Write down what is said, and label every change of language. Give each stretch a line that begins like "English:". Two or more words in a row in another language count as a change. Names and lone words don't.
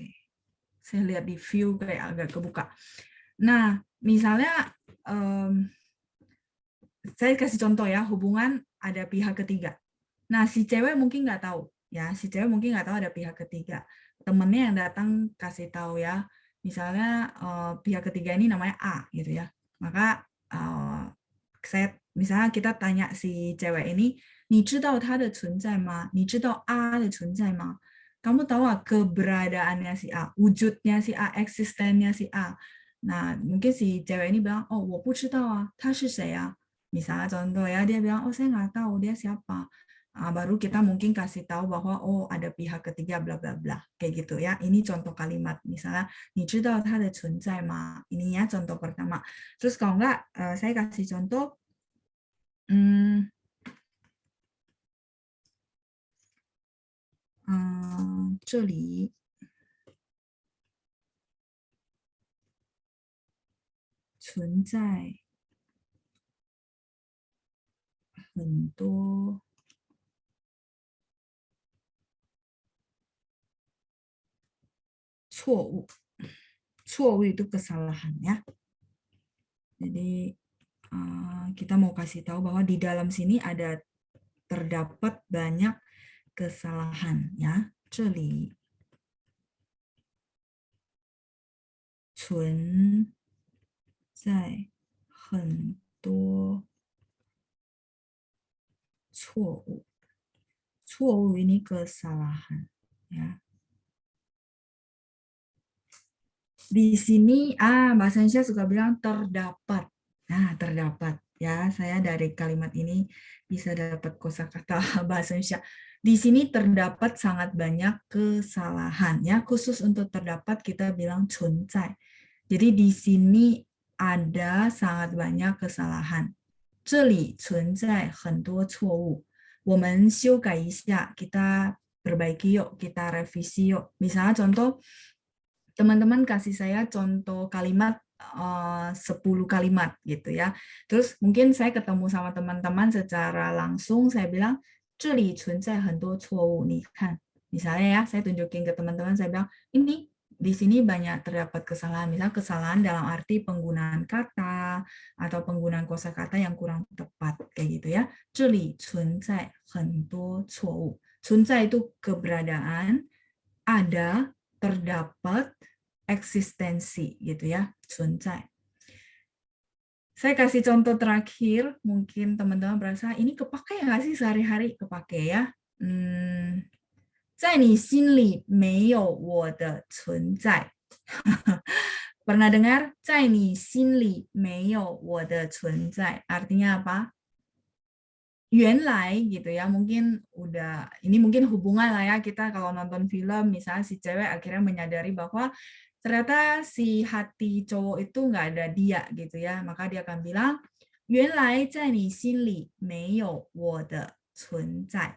Indonesian: Saya lihat di view kayak agak kebuka. Nah, misalnya saya kasih contoh ya, hubungan ada pihak ketiga. Nah, si cewek mungkin nggak tahu, ya, si cewek mungkin nggak tahu ada pihak ketiga. Temennya yang datang kasih tahu ya, misalnya pihak ketiga ini namanya A gitu ya. Maka saya misalnya kita tanya si cewek ini,
Chinese: 你知道他的存在吗？你知道 A 的存在吗？
Indonesian: Kamu tahu keberadaannya si A, wujudnya si A, eksistennya si A. Nah, mungkin si cewek ini bilang,
Chinese: oh, 我不知道啊，他是谁啊？
Indonesian: Misalnya contoh ya, dia bilang, oh saya nggak tahu dia siapa. Baru kita mungkin kasih tahu bahwa oh ada pihak ketiga bla bla bla kayak gitu ya. Ini contoh kalimat misalnya,
Chinese: 你知道它的存在吗?
Indonesian: Ini ya contoh pertama. Terus kalau nggak, saya kasih contoh,
Chinese: hmm, 这里存在很多错误，错误
Indonesian: itu kesalahan ya. Jadi kita mau kasih tahu bahwa di dalam sini ada terdapat banyak kesalahan ya.
Chinese: 这里存在很多错误，错误
Indonesian: ini kesalahan ya. Di sini bahasa Indonesia suka bilang terdapat. Nah, terdapat ya. Saya dari kalimat ini bisa dapat kosakata bahasa Indonesia. Di sini terdapat sangat banyak kesalahan ya. Khusus untuk terdapat kita bilang 存在. Jadi di sini ada sangat banyak kesalahan.
Chinese: 这里存在很多错误。我们修改一下,
Indonesian: kita perbaiki yuk, kita revisi yuk. Misalnya contoh, teman-teman kasih saya contoh kalimat 10 kalimat gitu ya. Terus mungkin saya ketemu sama teman-teman secara langsung, saya bilang,
Chinese: 这里存在很多错误,
Indonesian: nih kan. Misalnya ya, saya tunjukin ke teman-teman, saya bilang, ini di sini banyak terdapat kesalahan. Misalnya kesalahan dalam arti penggunaan kata atau penggunaan kosakata yang kurang tepat kayak gitu ya.
Chinese: 这里存在很多错误.
Indonesian: 存在 itu keberadaan, ada, terdapat, eksistensi gitu ya,
Chinese: 存在.
Indonesian: Saya kasih contoh terakhir, mungkin teman-teman berasa ini kepake nggak sih sehari-hari? Kepake ya.
Chinese: 在你心里没有我的存在.
Indonesian: Pernah dengar?
Chinese: 在你心里没有我的存在.
Indonesian: Artinya apa? 原来 gitu ya, mungkin udah ini mungkin hubungan lah ya, kita kalau nonton film misalnya si cewek akhirnya menyadari bahwa ternyata si hati cowok itu nggak ada dia gitu ya, maka dia akan bilang
Chinese: 原来在你心里没有我的存在.